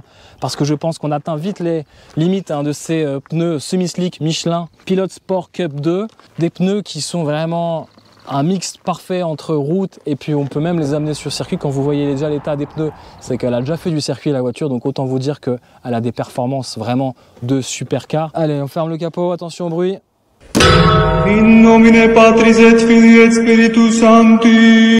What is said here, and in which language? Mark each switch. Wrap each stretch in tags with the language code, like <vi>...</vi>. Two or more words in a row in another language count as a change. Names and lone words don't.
<fr>Parce que je pense qu'on atteint vite les limites, hein, de ces pneus semi-slick Michelin Pilot Sport Cup 2. Des pneus qui sont vraiment un mix parfait entre route et puis on peut même les amener sur circuit. Quand vous voyez déjà l'état des pneus, c'est qu'elle a déjà fait du circuit la voiture, donc autant vous dire qu'elle a des performances vraiment de supercar. Allez, on ferme le capot, attention au bruit.</fr> <la>In nomine Patris et Filii et Spiritus Sancti.</la>